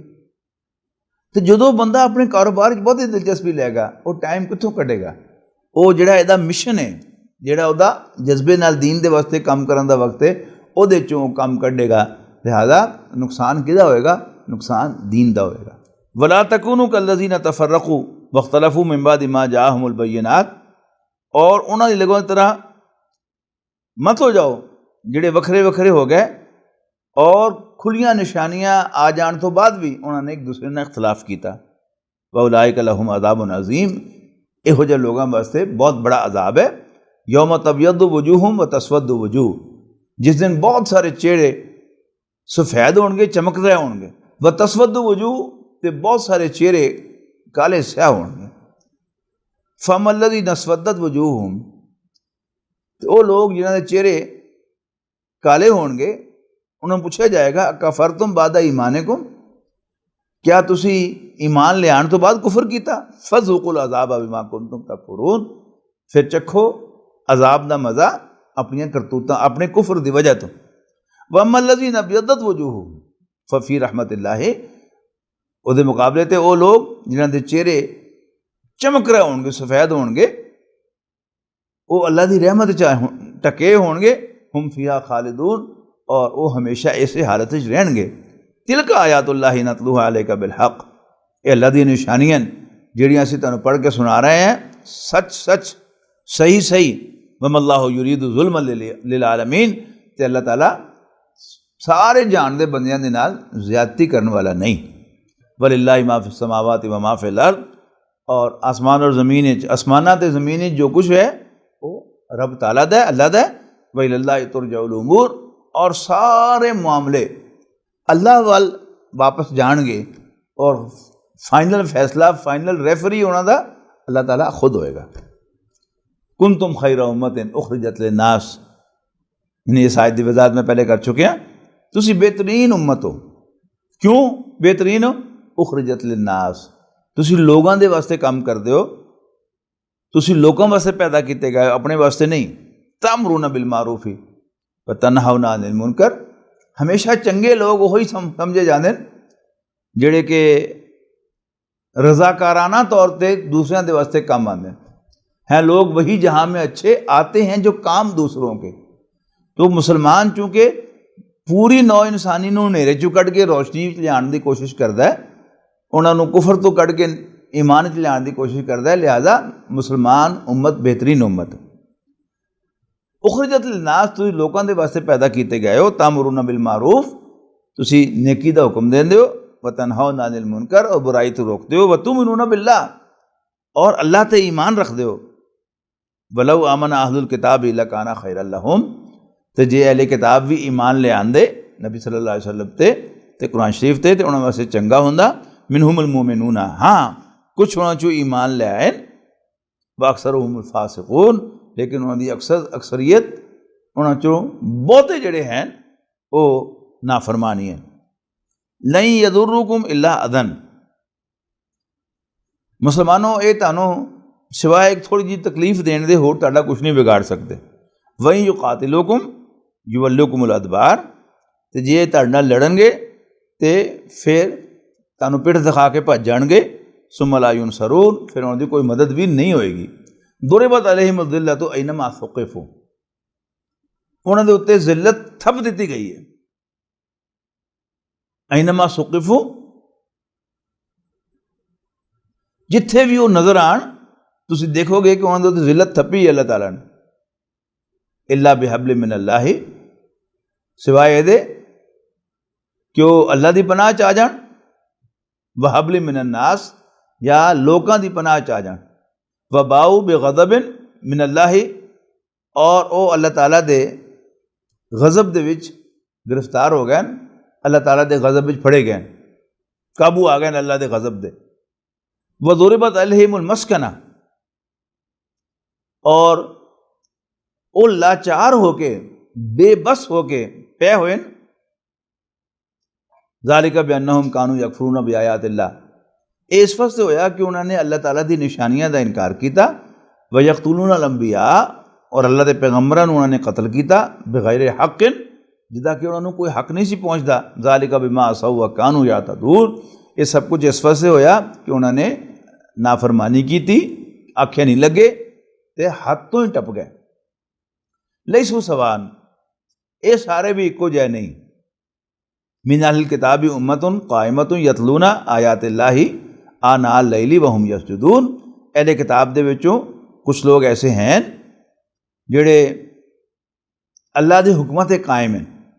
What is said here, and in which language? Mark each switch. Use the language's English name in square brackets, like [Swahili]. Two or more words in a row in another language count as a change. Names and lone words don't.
[Punjabi] تو جدوں بندہ اپنے کاروبار بہت ہی دلچسپی لے گا وہ ٹائم کتوں کٹے گا؟ وہ جڑا یہ مشن ہے، جڑا وہ جذبے نال دین دے واسطے کام کرن دا وقت ہے، وہ چوں کام کڈے گا، لہذا نقصان کدا ہوئے گا؟ نقصان دین دا ہوئے گا۔ [Arabic] وَلَا تَكُونُوا كَالَّذِينَ تَفَرَّقُوا وَاخْتَلَفُوا مِن بَعْدِ مَا جَاءَهُمُ الْبَيِّنَاتُ، [Punjabi] اور انہاں دی لوگوں کی طرح مت ہو جاؤ جڑے وکھرے وکھرے ہو گئے اور کھلیاں نشانیاں آ جان تو بعد بھی انہوں نے ایک دوسرے نے اختلاف کیتا۔ [Arabic] وَأُولَٰئِكَ لَهُمْ عَذَابٌ عَظِيمٌ، [Punjabi] یہو جہے لوگوں واسطے بہت بڑا عذاب ہے۔ [Arabic] یوم تبیض وجوہم وتسود وجوہ، [Punjabi] جس دن بہت سارے چہرے سفید ہون گے، چمک رہے ہون گے، [Arabic] وتسود وجوہ، [Punjabi] تے بہت سارے چہرے کالے سیاہ ہون گے۔ [Arabic] فَأَمَّا الَّذِينَ اسْوَدَّتْ وُجُوهُهُمْ، [Punjabi] تو وہ لوگ جنہاں دے چہرے کالے ہون گے انہوں پوچھا جائے گا [Arabic] کفرتم بعد ایمانکم، [Punjabi] کیا تسی ایمان لے آن تو بعد کفر کیتا؟ [Arabic] فذوقوا العذاب بما کنتم تکفرون، [Punjabi] پھر چکھو عذاب دا مزہ اپنی کرتوتاں، اپنے کفر دی وجہ تو۔ [Arabic] واما الذین ابیضت وجوہہم ففی رحمت اللہ، [Punjabi] او دے مقابلے تے وہ لوگ جنہاں دے چہرے چمک رہے ہون گے، سفید ہون گے، وہ اللہ دی رحمت ٹکے ہون گے، [Arabic] ہم فیہا خالدون، [Punjabi] اور وہ ہمیشہ ایسے حالت وچ رہن گے۔ [Arabic] تلک آیات اللہ نتلوہا علیک بالحق، [Punjabi] اے اللہ دی نشانیاں جڑیاں اسی تانوں پڑھ کے سنا رہے ہیں سچ سچ صحیح صحیح۔ [Arabic] وما اللہ یرید ظلما للعالمین، [Punjabi] تے اللہ تعالیٰ سارے جان دے بندیاں دے نال زیادتی کرنے والا نہیں۔ [Arabic] وللہ ما فی السماوات و ما فی الارض، [Punjabi] اور آسمان اور زمین، آسمانات تے زمین جو کچھ ہے وہ رب تعالیٰ دا ہے، اللہ دا ہے۔ [Arabic] وإلی اللہ ترجع الامور، [Punjabi] اور سارے معاملے اللہ وال واپس جان گے، اور فائنل فیصلہ، [English] final referee [Punjabi] ہونا دا اللہ تعالیٰ خود ہوئے گا۔ [Arabic] کنتم خیر امت اخرجت للناس، [Punjabi] اس آیت دی وضاحت میں پہلے کر چکے ہیں، تسی بہترین امت ہو۔ کیوں بہترین ہو؟ [Arabic] اخرجت للناس، [Punjabi] تسی لوگاں دے واسطے کام کردے ہو، تسی لوگوں واسطے پیدا کیتے گئے، اپنے واسطے نہیں۔ [Arabic] تأمرون بالمعروف وتنہون عن المنکر، [Punjabi] ہمیشہ چنگے لوگ وہی سمجھے جاندے جڑے کہ رضاکارانہ طور تے دوسروں دے واسطے کام آندے ہیں۔ [Urdu] لوگ وہی جہاں میں اچھے آتے ہیں جو کام دوسروں کے۔ [Punjabi] تو مسلمان چونکہ پوری نو انسانی نو نیرے چوں کڈ کے روشنی چ لیان دی کوشش کردا ہے، انہاں نو کفر تو کڈ کے ایمان چ لیان دی کوشش کردا ہے، لہذا مسلمان امت بہترین امت۔ [Arabic] اخرجت للناس، [Punjabi] تسی لوکاں دے واسطے پیدا کیتے گئے ہو۔ [Arabic] تامرون بالمعروف، [Punjabi] تسی نیکی دا حکم دیندے ہو، [Arabic] وتنہون عن المنکر، [Punjabi] اور برائی تو روکتے ہو، [Arabic] وتؤمنون باللہ، [Punjabi] اور اللہ تے ایمان رکھ دے ہو۔ [Arabic] ولو آمن اہل الکتاب لکان خیر لہم، [Punjabi] تے جے اہل کتاب بھی ایمان لے آندے نبی صلی اللہ علیہ وسلم تے قرآن شریف تے انہاں واسطے چنگا ہوندا۔ [Arabic] منہم المومنون، [Punjabi] ہاں کچھ انہاں چوں ایمان لے آئے، [Arabic] واکثرهم الفاسقون، [Punjabi] لیکن انہوں دی اکثریت انہوں چوں بہتے جڑے ہیں وہ نافرمانی ہیں۔ [Arabic] لن یضرکم الا اذن، [Punjabi] مسلمانوں یہ تانوں سوائے ایک تھوڑی جی تکلیف دین دے ہور تہاڈا کچھ نہیں بگاڑ سکتے۔ [Arabic] وَإِن يُقَاتِلُوكُمْ يُوَلُّوكُمُ الْأَدْبَارَ، [Punjabi] تے جے تہاڈے نال لڑن گے تے پھر تانوں پٹھ دکھا کے بھج جان گے، [Arabic] ثُمَّ لَا يُنصَرُونَ، [Punjabi] پھر انہاں دی کوئی مدد بھی نہیں ہوئے گی۔ [Arabic] ضُرِبَتْ عَلَيْهِمُ الذِّلَّةُ أَيْنَمَا ثُقِفُوا، [Punjabi] انہاں دے اوتے ذلت تھپ دتی گئی ہے۔ [Arabic] اینما ثقفوا، [Punjabi] جتھے بھی وہ نظر آن تسی دیکھو گے کہ انہاں دے اوتے ذلت تھپی ہے اللہ تعالیٰ نے۔ [Arabic] الا بحبل من اللہ، [Punjabi] سوائے یہ دے کہ وہ اللہ دی پناہ چ آ جان، [Arabic] وحبل من الناس، [Punjabi] یا لوکاں دی پناہ چ آ جان، [Arabic] وباؤ بغضب من اللہ، [Punjabi] اور او اللہ تعالیٰ دے غضب دے وچ گرفتار ہو گئے، اللہ تعالیٰ دے غضب وچ پھڑے گئے، قابو آ گئے اللہ دے غضب دے۔ [Arabic] وضربت علیہم المسکنہ، [Punjabi] اور وہ لاچار ہو کے بے بس ہو کے پے ہوئے، [Arabic] ذالک بانہم کانوا یکفرون بآیات اللہ، [Punjabi] اس وجہ سے ہویا کہ انہوں نے اللہ تعالیٰ دی نشانیاں دا انکار کیتا، [Arabic] ویقتلون الانبیاء، [Punjabi] اور اللہ دے پیغمبراں انہوں نے قتل کیتا، بغیر حق، جدا کہ انہوں نے کوئی حق نہیں سی پہنچدا، [Arabic] ذالک بما عصوا وکانوا یعتدون، [Punjabi] یہ سب کچھ اس وجہ سے ہویا کہ انہوں نے نافرمانی کی تھی، آنکھیں نہیں لگے تے حد تو ہی ٹپ گئے۔ لیسوا سواء، اے سارے بھی ایکو جے نہیں۔ [Arabic] من اہل الکتاب امۃ قائمۃ یتلون آیات اللہ آناء اللیل وہم یسجدون، [Punjabi] اہل کتاب دے وچوں کچھ لوگ ایسے ہیں جڑے اللہ دے حکمت قائم ہیں،